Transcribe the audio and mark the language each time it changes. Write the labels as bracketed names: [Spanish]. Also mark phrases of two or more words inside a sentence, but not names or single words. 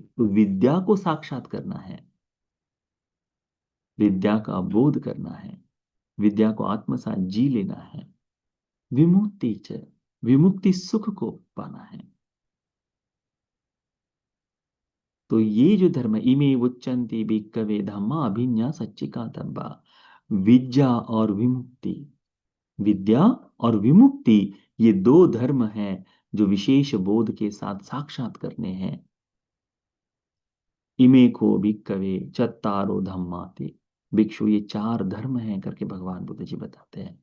[Hindi] तो विद्या को साक्षात करना है, विद्या का बोध करना है, विद्या को आत्मसात जी लेना है। विमुक्ति च, विमुक्ति सुख को पाना है। तो ये जो धर्म है, [Pali] इमे उच्चन्ति भिक्खवे धम्मा अभिज्ञा सच्चिका तब्बा। [Hindi] विद्या और विमुक्ति, विद्या और विमुक्ति, ये दो धर्म हैं जो विशेष बोध के साथ साक्षात करने हैं। [Pali] इमे को भिक्खवे चत्तारो धम्माति। [Hindi] भिक्षु ये 4 धर्म हैं करके भगवान बुद्ध जी बताते हैं।